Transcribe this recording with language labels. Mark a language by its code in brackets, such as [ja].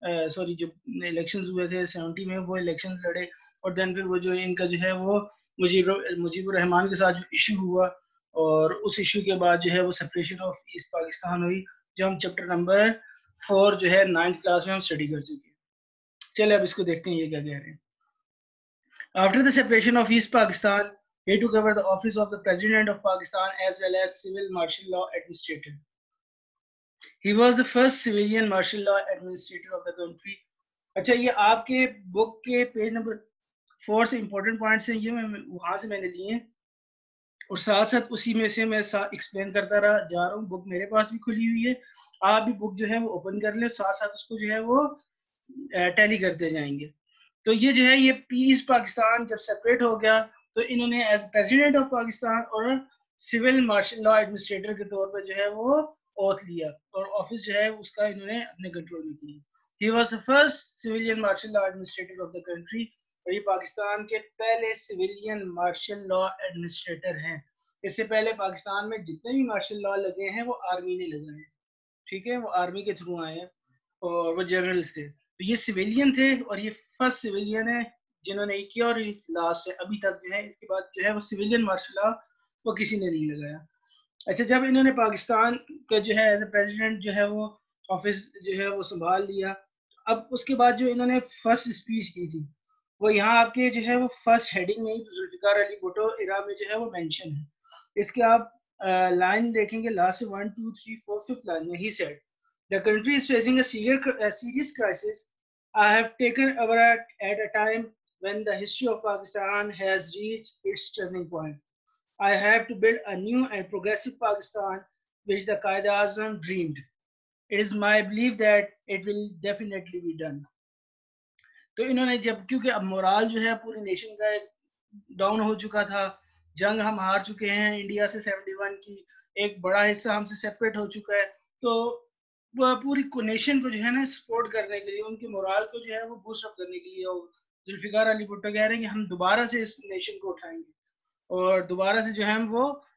[ur] Sorry, جو elections ہوئے تھے 70 میں وہ الیکشنز لڑے اور دین پھر وہ جو ان کا جو ہے وہ مجیب الرحمان کے ساتھ جو ایشو ہوا اور اس ایشو کے بعد جو ہے وہ سپریشن آف ایسٹ پاکستان ہوئی جو ہم چیپٹر نمبر 4 جو ہے 9th کلاس میں ہم اسٹڈی کر چکے ہیں. چلے اب اس کو دیکھتے ہیں یہ کیا کہہ رہے ہیں. [en] After the separation of East Pakistan, he took over the office of the President of Pakistan as well as civil martial law administrator. He was the first civilian martial law administrator of the country. [ur] اچھا, یہ آپ کے بک کے page number 4 سے important points ہیں, یہ میں وہاں سے میں نے لیے ہیں اور ساتھ ساتھ اسی میں سے میں ایکسپلین کرتا جا رہا ہوں. بک میرے پاس بھی کھلی ہوئی ہے, آپ بھی بک جو ہے وہ اوپن کر لیں, ساتھ ساتھ اس کو جو ہے وہ ٹیلی کرتے جائیں گے. تو یہ جو ہے یہ پیس پاکستان جب سیپریٹ ہو گیا تو انہوں نے ایز پریزیڈنٹ آف پاکستان اور سول مارشل لا ایڈمنسٹریٹر کے طور پر جو ہے وہ اوتھ لیا اور آفس جو ہے اس کا انہوں نے اپنے کنٹرول میں کیا. [en] He was the first civilian martial law administrator of the country. [ur] اور یہ پاکستان کے پہلے سویلین مارشل لا ایڈمنسٹریٹر ہیں. اس سے پہلے پاکستان میں جتنے بھی مارشل لا لگے ہیں وہ آرمی نے لگائے ہیں. ٹھیک ہے, وہ آرمی کے تھرو آئے ہیں اور وہ جنرلز تھے. تو یہ سویلین تھے اور یہ فرسٹ سویلین ہے جنہوں نے کیا اور لاسٹ ہے ابھی تک جو ہے. اس کے بعد جو ہے وہ سویلین مارشل لا وہ کسی نے نہیں لگایا. اچھا, جب انہوں نے پاکستان کا جو ہے ایز اے پریزیڈنٹ جو ہے وہ آفس جو ہے وہ سنبھال لیا, اب اس کے بعد جو انہوں نے فرسٹ اسپیچ کی تھی وہ یہاں آپ کے جو ہے وہ فرسٹ ہیڈنگ میں ذوالفقار علی بھٹو ایرا میں جو ہے وہ مینشن ہے. اس کے آپ لائن دیکھیں گے لاسٹ 1 2 3 4 5th لائن میں. [en] He said the country is facing a serious crisis. I have taken over at a time when the history of Pakistan has reached its turning point. I have to build a new and progressive Pakistan which the Qaeda-Azam dreamed. It is my belief that it will definitely be done. [ur] تو انہوں نے جب کیونکہ اب morale جو ہے پوری nation کا ڈاؤن ہو چکا تھا, جنگ ہم ہار چکے ہیں انڈیا سے 71 کی, ایک بڑا حصہ ہم سے سیپریٹ ہو چکا ہے, تو پوری نیشن کو جو ہے نا سپورٹ کرنے کے لیے ان کی مورال کو جو ہے وہ بوسٹ اپ کرنے کے لیے ذوالفقار علی بھٹو کہہ رہے ہیں کہ ہم دوبارہ سے اس نیشن کو اٹھائیں گے اور دوبارہ سے جو ہے ہم وہ